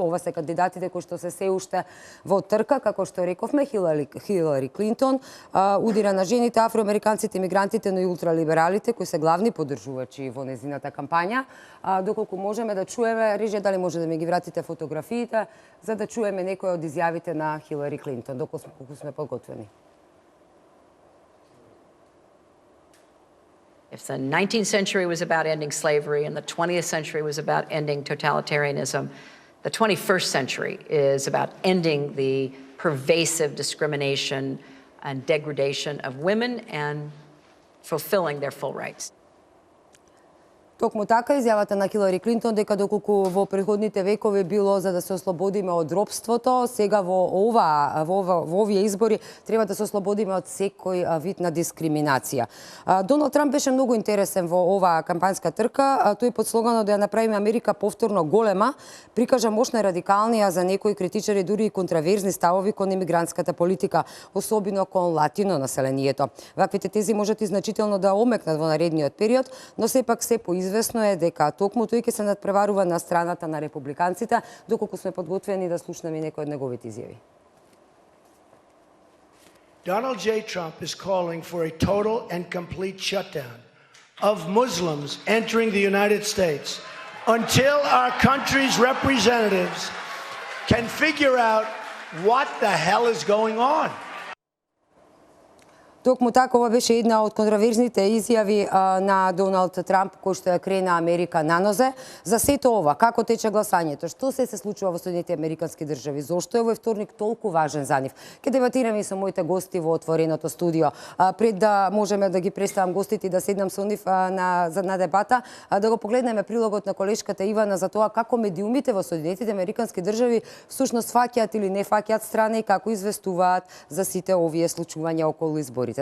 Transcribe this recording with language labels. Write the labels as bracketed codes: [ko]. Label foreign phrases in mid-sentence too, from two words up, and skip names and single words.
[mk] Ова се кандидатите кои што се уште во трка, како што рековме, Хилари Клинтон, удира на жените, афроамериканците, емигрантите, но и ултралибералите, кои се главни поддржувачи во незината кампања. Доколку можеме да чуеме, режија, дали може да ми ги вратите фотографиите, за да чуеме некои од изјавите на Хилари Клинтон, доколку сме подготвени. [en] If the 19th century was about ending slavery and the 20th century was about ending totalitarianism, the 21st century is about ending the pervasive discrimination and degradation of women and fulfilling their full rights. [mk] Токму така, изјавата на Хилари Клинтон дека доколку во претходните векови било за да се ослободиме од робството, сега во овие избори треба да се ослободиме од секој вид на дискриминација. Доналд Трамп беше многу интересен во оваа кампањска трка. Тој под слоганот да ја направиме Америка повторно голема, прикажа мощна радикалнија за некои критичари, дури и контраверзни ставови кон имигрантската политика, особено кон латино населението. Ваквите тези можат и значително да омекнат во наредниот период, но сепак се известно е дека токму тој ќе се надпреварува на страната на републиканците, доколку сме подготвени да слушнеме некои од неговите изјави. [en] Donald J. Trump is calling for a total and complete shutdown of Muslims entering the United States until our country's representatives can figure out what the hell is going on. [mk] Токму така, ова беше една од контраверзните изјави на Доналд Трамп, кој што ја крена Америка на нозе. За сето ова, како тече гласањето, што се случува во Соединетите американски држави, зошто е овој вторник толку важен за нив. Ке дебатираме и со моите гости во отвореното студио. Пред да можеме да ги представам гостите и да седнам со нив на дебата, да го погледнеме прилогот на колешката Ивана за тоа како медиумите во Соединетите американски држави всушност фаќаат или не фаќаат страна и како известуваат за сите овие случувања околу изборите.